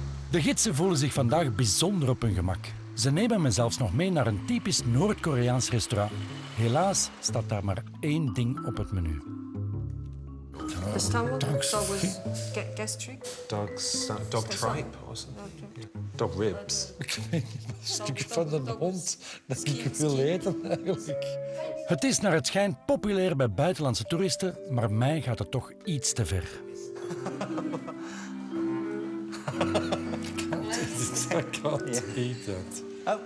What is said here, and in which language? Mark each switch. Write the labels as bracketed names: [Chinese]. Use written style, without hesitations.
[Dutch] De gidsen voelen zich vandaag bijzonder op hun gemak. Ze nemen me zelfs nog mee naar een typisch Noord-Koreaans restaurant. Helaas staat daar maar één ding op het menu. [English] The stomach was gastric. Dog tripe or something. Yeah. Dog ribs. [Dutch] Ik weet niet, een stukje van de hond dat ik wil eten eigenlijk. Het is naar het schijnt populair bij buitenlandse toeristen, maar mij gaat het toch iets te ver. [English] I can't eat that.